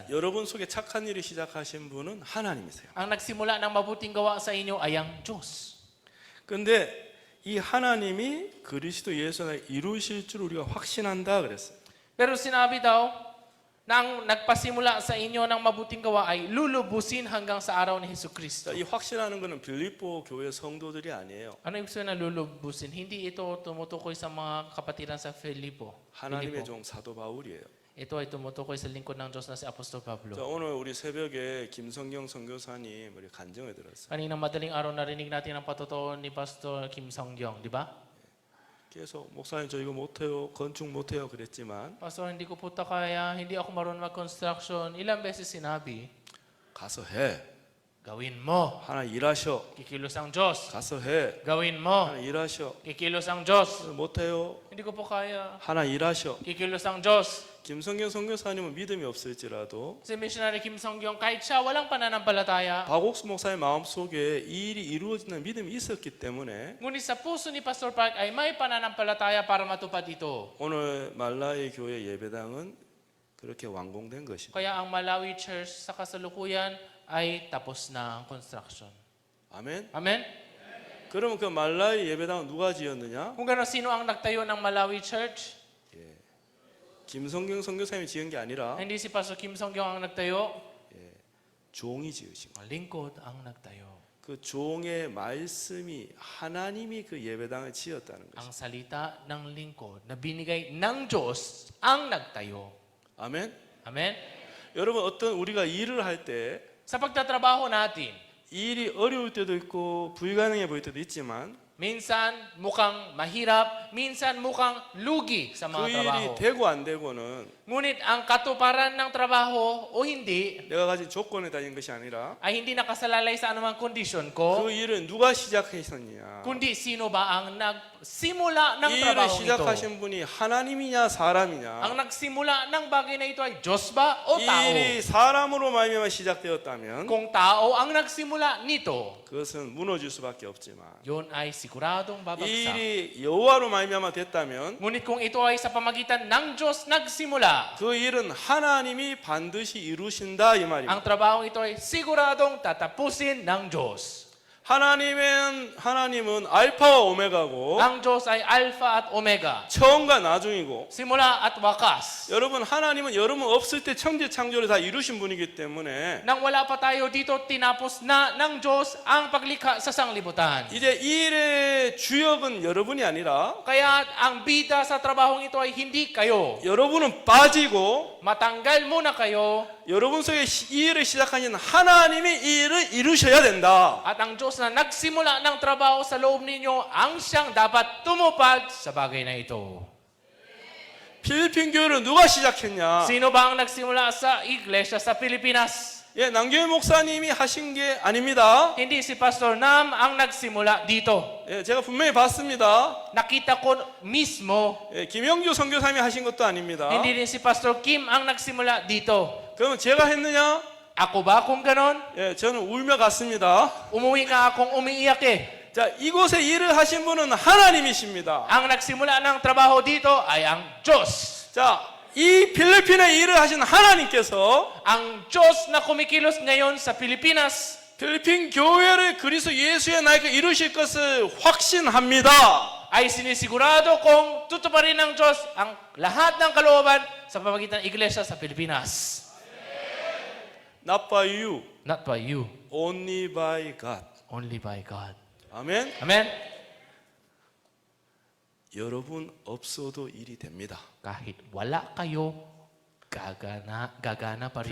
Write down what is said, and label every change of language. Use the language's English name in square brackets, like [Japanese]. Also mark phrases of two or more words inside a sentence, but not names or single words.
[Korean] 여러분 속에 착한 일을 시작하신 분은 하나님이세요. [Filipino] Ang nagsimula ng mabuting gawa sa inyo ay ang Diyos. [Korean] 근데 이 하나님이 그리스도 예수 안에 이루실 줄 우리가 확신한다 그랬어요. [Filipino] Pero sinabi daw na ang nagpasimula sa inyo ng mabuting gawa ay lulubusin hanggang sa araw ni Hesus Kristo. [Korean] 자, 이 확신하는 것은 빌립보 교회 성도들이 아니에요. [Filipino] Ano ibig sabihin na lulubusin? Hindi ito tumutukoy sa mga kapatiran sa Filipo. [Korean] 하나님의 종 사도 바울이에요. [Filipino] Ito ay tumutukoy sa lingkod ng Diyos na si Apostol [Korean] 자, [Filipino] Pablo. [Korean] 오늘 우리 새벽에 김성경 선교사님 우리 간증을 들었어요. [Filipino] Kaninang madaling araw narinig natin ang patotoo ni Pastor Kim Song-gyong, di ba? [Korean] 계속 목사님 저 이거 못해요, 건축 못해요 그랬지만 [Filipino] Pastor, hindi ko po kaya, hindi ako marunong mag-construction. Ilang beses sinabi, [Korean] 가서 해. [Filipino] gawin mo. [Korean] 하나 일하셔. [Filipino] Kikilos ang Diyos. [Korean] 가서 해. [Filipino] Gawin mo. [Korean] 하나 일하셔. [Filipino] Kikilos ang Diyos. [Korean] 못해요. [Filipino] Hindi ko po kaya. [Korean] 하나 일하셔. [Filipino] Kikilos ang Diyos. [Korean] 김성경 선교사님은 믿음이 없을지라도 [Filipino] Si Missionary Kim Song-gyong, kahit siya walang pananampalataya, [Korean] 박옥수 목사님 마음속에 이 일이 이루어지는 믿음이 있었기 때문에 [Filipino] ngunit sa puso ni Pastor Park ay may pananampalataya para matupad ito. [Korean] 오늘 말라이 교회 예배당은 그렇게 완공된 것입니다. [Filipino] Kaya ang Malawi Church sa kasalukuyan ay tapos na ang construction. [Korean] 아멘. [Filipino] Amen? [Korean] 그러면 그 말라이 예배당은 누가 지었느냐? [Filipino] Kung gano'n, sino ang nagtayo ng Malawi Church? [Korean] 김성경 선교사님이 지은 게 아니라 [Filipino] Hindi si Pastor Kim Song-gyong ang nagtayo. [Korean] 종이 지으신 거예요. [Filipino] Ang lingkod ang nagtayo. [Korean] 그 종의 말씀이 하나님이 그 예배당을 지었다는 [Filipino] Ang [Korean] 것입니다. [Filipino] salita ng lingkod na binigay ng Diyos ang nagtayo. [Korean] 아멘. [Filipino] Amen? [Korean] 여러분 어떤 우리가 일을 할 때 [Filipino] Sa pagtatrabaho natin, [Korean] 일이 어려울 때도 있고 불가능해 보일 때도 있지만 [Filipino] minsan mukhang mahirap, minsan mukhang lugi sa [Korean] 그 [Filipino] mga trabaho. [Korean] 일이 되고 안 되고는 [Filipino] Ngunit ang katuparan ng trabaho o hindi [Korean] 내가 가진 조건에 달린 것이 아니라 [Filipino] ay hindi nakasalalay sa anumang kondisyon ko, [Korean] 그 일을 누가 시작했었느냐. [Filipino] kundi sino ba ang nagsimula ng [Korean] 이 일을 [Filipino] trabaho ito. [Korean] 시작하신 분이 하나님이냐 사람이냐. [Filipino] Ang nagsimula ng bagay na ito ay Diyos ba o [Korean] 이 [Filipino] tao? [Korean] 일이 사람으로 말미암아 시작되었다면 [Filipino] Kung tao ang nagsimula nito, [Korean] 그것은 무너질 수밖에 없지만 [Filipino] yun ay siguradong [Korean] 이 [Filipino] babagsak. [Korean] 일이 여호와로 말미암아 됐다면 [Filipino] Ngunit kung ito ay sa pamagitan ng Diyos nagsimula, [Korean] 그 일은 하나님이 반드시 이루신다 이 말입니다. [Filipino] ang trabaho ito ay siguradong tatapusin ng Diyos. [Korean] 하나님은 알파와 오메가고 [Filipino] Ang Diyos ay Alpha at Omega. [Korean] 처음과 나중이고 [Filipino] Simula at wakas. [Korean] 여러분 하나님은 여러분 없을 때 천지 창조를 다 이루신 분이기 때문에 [Filipino] Nang wala pa tayo dito, tinapos na ng Diyos ang paglikha sa sanglibutan. [Korean] 이제 이 일의 주역은 여러분이 아니라 [Filipino] Kaya ang bida sa trabahong ito ay hindi kayo. [Korean] 여러분은 빠지고 [Filipino] Matanggal muna kayo [Korean] 여러분 속에 이 일을 시작하신 하나님이 이 일을 이루셔야 된다. [Filipino] at ang Diyos na nagsimula ng trabaho sa loob ninyo ang siyang dapat tumupad sa bagay na ito. [Korean] 필리핀 교회를 누가 시작했냐? [Filipino] Sino ba ang nagsimula sa iglesia sa Pilipinas? [Korean] 예, 남교회 목사님이 하신 게 아닙니다. [Filipino] Hindi si Pastor Nam ang nagsimula dito. [Korean] 예, 제가 분명히 봤습니다. [Filipino] Nakita ko mismo, [Korean] 예, 김영주 선교사님이 하신 것도 아닙니다. [Filipino] hindi rin si Pastor Kim ang nagsimula dito. [Korean] 그러면 제가 했느냐? [Filipino] Ako ba kung ganon? [Korean] 예, 저는 울며 갔습니다. [Filipino] Umuwi nga akong umiiyak eh. [Korean] 자, 이곳에 일을 하신 분은 하나님이십니다. [Filipino] Ang nagsimula ng trabaho dito ay ang Diyos. [Korean] 자, 이 필리핀에 일을 하신 하나님께서 [Filipino] Ang Diyos na kumikilos ngayon sa Pilipinas [Korean] 필리핀 교회를 그리스도 예수의 나이가 이루실 것을 확신합니다. [Filipino] ay sinisigurado kung tutuparin ng Diyos ang lahat ng kalooban sa pamagitan ng iglesia sa Pilipinas. [English] Not by you, Not by you, only by God. only by God. [Korean] 아멘. [Filipino] Amen? [Korean] 여러분 없어도 일이 됩니다. [Filipino] Kahit wala kayo, gagana pa rin